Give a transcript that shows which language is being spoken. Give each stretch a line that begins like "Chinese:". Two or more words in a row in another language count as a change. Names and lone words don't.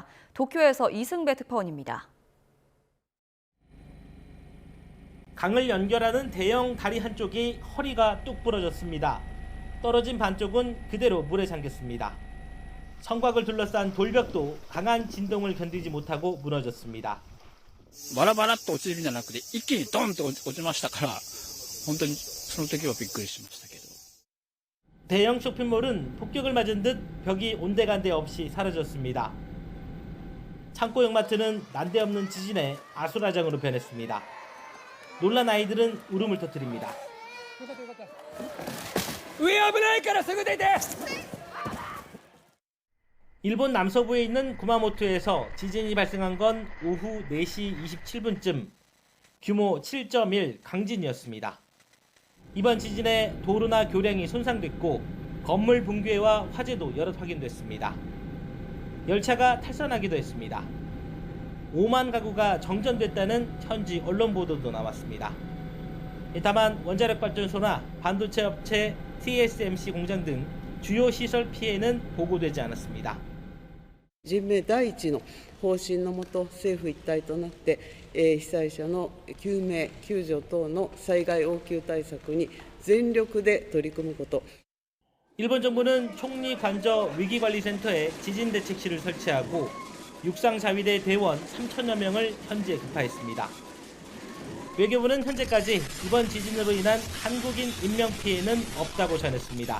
Korean: 도쿄에서 이승배 특파원입니다. 강을 연결하는 대형 다리 한쪽이 허리가 뚝 부러졌습니다. 떨어진 반쪽은 그대로 물에 잠겼습니다. 성곽을 둘러싼 돌벽도 강한 진동을 견디지 못하고 무너졌습니다.
Japanese: バラバラっと落ちるんじゃなくて一気にドンと落ちましたから本当にその時はびっくりしましたけど
Korean: 대형 쇼핑몰은 폭격을 맞은 듯 벽이 온데간데 없이 사라졌습니다. 창고용 마트는 난데없는 지진에 아수라장으로 변했습니다. 놀란 아이들은 울음을 터뜨립니다.
Japanese: 上危ないからすぐ出て
Korean: 일본 남서부에 있는 구마모토에서 지진이 발생한 건 오후 4시 27분쯤 규모 7.1 강진이었습니다. 이번 지진에 도로나 교량이 손상됐고 건물 붕괴와 화재도 여럿 확인됐습니다. 열차가 탈선하기도 했습니다. 5만 가구가 정전됐다는 현지 언론 보도도 나왔습니다. 다만 원자력 발전소나 반도체 업체 TSMC 공장 등 주요 시설 피해는 보고되지 않았습니다.
Japanese: 人命第一の方針のもと、政府一体となって、被災者の救命・救助等の災害応急対策に全力で取り組むこと。
Korean: 일본 정부는 총리관저 위기관리센터에 지진대책실을 설치하고 육상자위대 대원 3천여 명을 현지에 급파했습니다. 외교부는 현재까지 이번 지진으로 인한 한국인 인명피해는 없다고 전했습니다.